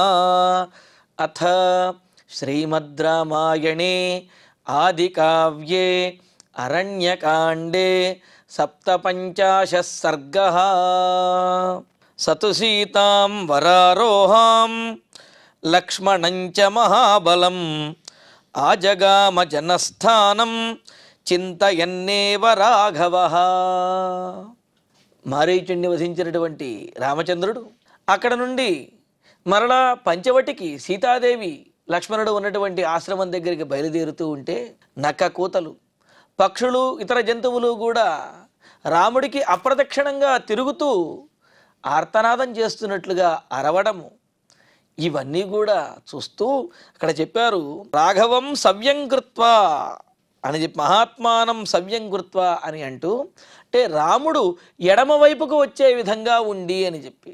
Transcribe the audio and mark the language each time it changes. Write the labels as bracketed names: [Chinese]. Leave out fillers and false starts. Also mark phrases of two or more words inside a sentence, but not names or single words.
[Sanskrit] अथ श्रीमद् रामायणे आदिकाव्ये अरण्यकाण्डे सप्तपञ्चाशः सर्गः। सतु सीतां वरारोहां लक्ष्मणं च महाबलम् आजगाम जनस्थानं చింతయన్నేవ రాఘవః। [Telugu] మారీచుడిని వధించినటువంటి రామచంద్రుడు అక్కడ నుండి మరలా పంచవటికి సీతాదేవి లక్ష్మణుడు ఉన్నటువంటి ఆశ్రమం దగ్గరికి బయలుదేరుతూ ఉంటే నక్క కూతలు, పక్షులు, ఇతర జంతువులు కూడా రాముడికి అప్రదక్షిణంగా తిరుగుతూ ఆర్తనాదం చేస్తున్నట్లుగా అరవడము, ఇవన్నీ కూడా చూస్తూ అక్కడ చెప్పారు, [Sanskrit] రాఘవం సవ్యం కృత్వా [Telugu] అని చెప్పి, [Sanskrit] మహాత్మానం సవ్యం కృత్వా [Telugu] అని అంటూ, అంటే రాముడు ఎడమ వైపుకు వచ్చే విధంగా ఉండి అని చెప్పి.